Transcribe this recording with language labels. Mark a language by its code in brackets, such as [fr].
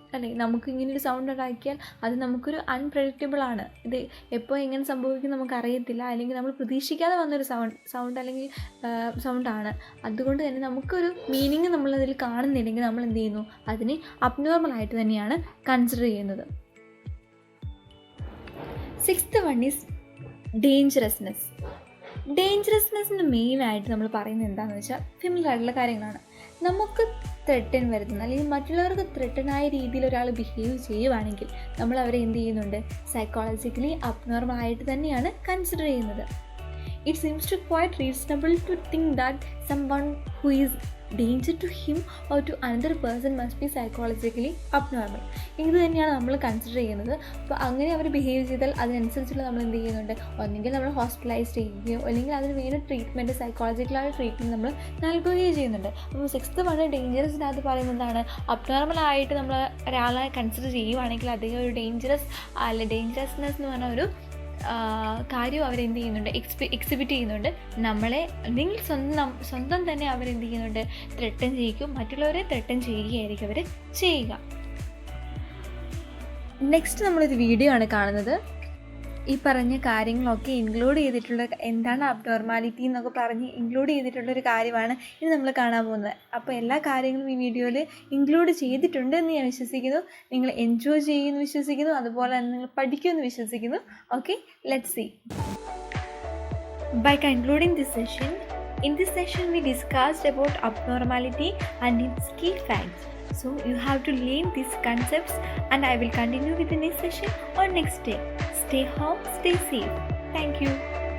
[ml] അല്ലേ, നമുക്ക് ഇങ്ങനൊരു സൗണ്ട് ഉണ്ടാക്കിയാൽ അത് നമുക്കൊരു അൺപ്രഡിക്റ്റബിൾ ആണ്, ഇത് എപ്പോൾ എങ്ങനെ സംഭവിക്കും നമുക്കറിയത്തില്ല, അല്ലെങ്കിൽ നമ്മൾ പ്രതീക്ഷിക്കാതെ വന്നൊരു സൗണ്ട് അല്ലെങ്കിൽ സൗണ്ടാണ്. അതുകൊണ്ട് തന്നെ നമുക്കൊരു മീനിങ് നമ്മളതിൽ കാണുന്നില്ലെങ്കിൽ നമ്മൾ എന്ത് ചെയ്യുന്നു, അതിനെ അബ്നോർമലായിട്ട് തന്നെയാണ് കൺസിഡർ ചെയ്യുന്നത്. [en] 6th one is dangerousness. [ml] ഡേഞ്ചറസ്നെസ്സിന് മെയിനായിട്ട് നമ്മൾ പറയുന്നത് എന്താണെന്ന് വെച്ചാൽ ഫെമിലിയർ ആയിട്ടുള്ള കാര്യങ്ങളാണ്. നമുക്ക് ത്രെട്ടൻ വരുത്തുന്ന അല്ലെങ്കിൽ മറ്റുള്ളവർക്ക് ത്രെട്ടനായ രീതിയിൽ ഒരാൾ ബിഹേവ് ചെയ്യുവാണെങ്കിൽ നമ്മൾ അവരെ എന്ത് ചെയ്യുന്നുണ്ട്, സൈക്കോളജിക്കലി അബ്നോർമലായിട്ട് തന്നെയാണ് കൺസിഡർ ചെയ്യുന്നത്. [en] It seems to quite reasonable to think that someone who is danger to him or to another person must be psychologically abnormal. [ml] ഇത് തന്നെയാണ് നമ്മൾ കൺസിഡർ ചെയ്യുന്നത്. അപ്പോൾ അങ്ങനെ അവർ ബിഹേവ് ചെയ്താൽ അതിനനുസരിച്ചുള്ള നമ്മൾ എന്ത് ചെയ്യുന്നുണ്ട്, ഒന്നെങ്കിൽ നമ്മൾ ഹോസ്പിറ്റലൈസ് ചെയ്യുകയോ അല്ലെങ്കിൽ അതിന് വേണ്ട ട്രീറ്റ്മെൻറ്റ്, സൈക്കോളജിക്കലായ ട്രീറ്റ്മെൻറ്റ് നമ്മൾ നൽകുകയോ ചെയ്യുന്നുണ്ട്. അപ്പോൾ 6th one ഡേഞ്ചറസിനകത്ത് പറയുന്നതാണ്, അബ്നോർമലായിട്ട് നമ്മൾ ഒരാളെ കൺസിഡർ ചെയ്യുവാണെങ്കിൽ അദ്ദേഹം ഒരു ഡേഞ്ചറസ്നെസ് എന്ന് പറഞ്ഞ ഒരു കാര്യം അവരെന്ത് ചെയ്യുന്നുണ്ട്, എക്സിബിറ്റ് ചെയ്യുന്നുണ്ട്. നമ്മളെ അല്ലെങ്കിൽ സ്വന്തം തന്നെ അവരെന്ത് ചെയ്യുന്നുണ്ട്, ത്രെട്ടൻ ചെയ്യിക്കും, മറ്റുള്ളവരെ ത്രെട്ടൻ ചെയ്യുകയായിരിക്കും അവർ ചെയ്യുക. നെക്സ്റ്റ് നമ്മളൊരു വീഡിയോ ആണ് കാണുന്നത്. ഈ പറഞ്ഞ കാര്യങ്ങളൊക്കെ ഇൻക്ലൂഡ് ചെയ്തിട്ടുള്ള, എന്താണ് അബ്നോർമാലിറ്റി എന്നൊക്കെ പറഞ്ഞ് ഇൻക്ലൂഡ് ചെയ്തിട്ടുള്ളൊരു കാര്യമാണ് ഇനി നമ്മൾ കാണാൻ പോകുന്നത്. അപ്പോൾ എല്ലാ കാര്യങ്ങളും ഈ വീഡിയോയിൽ ഇൻക്ലൂഡ് ചെയ്തിട്ടുണ്ട് എന്ന് ഞാൻ വിശ്വസിക്കുന്നു. നിങ്ങൾ എൻജോയ് ചെയ്യുമെന്ന് വിശ്വസിക്കുന്നു, അതുപോലെ തന്നെ നിങ്ങൾ പഠിക്കുമെന്ന് വിശ്വസിക്കുന്നു. [en] Okay, let's see. By concluding this session, in this session we discussed about abnormality and its key facts. So you have to learn these concepts, and I will continue with the next session or next day. Stay home, stay safe. Thank you.